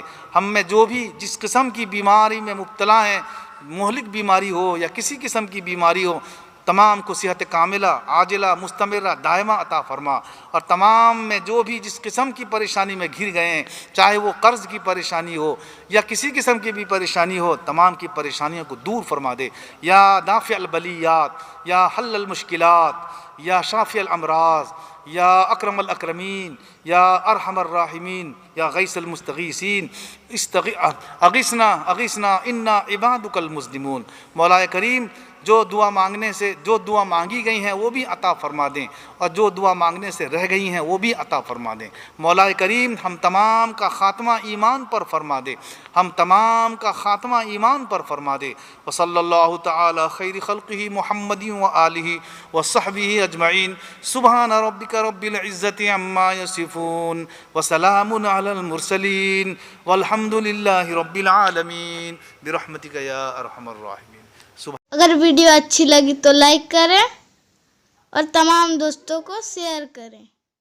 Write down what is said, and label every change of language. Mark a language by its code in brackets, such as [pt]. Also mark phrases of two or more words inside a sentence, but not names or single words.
[hi] हम में जो भी जिस किस्म की बीमारी में मुब्तला हैं, मुहलिक बीमारी हो या किसी किस्म की बीमारी हो, तमाम को सेहत कामिला, आजिला, मुस्तमिरा, दायमा अता फरमा। और तमाम में जो भी जिस किस्म की परेशानी में घिर गए हैं, चाहे वो कर्ज़ की परेशानी हो या किसी किस्म की भी परेशानी हो, तमाम की परेशानियों को दूर फरमा दे। [ar] يا دافع البليات يا حل مشكلات يا شافي الأمراض يا أكرم الأكرمين يا أرحم الراحمين يا غياث المستغيثين أغثنا أغثنا إنا عبادك المسلمون. [hi] मौला करीम जो दुआ मांगने से, जो दुआ मांगी गई हैं वो भी अता फरमा दें, और जो दुआ मांगने से रह गई हैं वो भी अता फरमा दें। मौला करीम हम तमाम का ख़ात्मा ईमान पर फरमा दे, हम तमाम का ख़ात्मा ईमान पर फरमा दे। [ar] وصلى الله تعالى خير خلقه محمد وآله وصحبه أجمعين. سبحان ربك رب العزة عما يصفون وسلام على المرسلين والحمد لله رب العالمين برحمتك يا أرحم الراحمين. [hi] अगर वीडियो अच्छी लगी तो लाइक करें और तमाम दोस्तों को शेयर करें।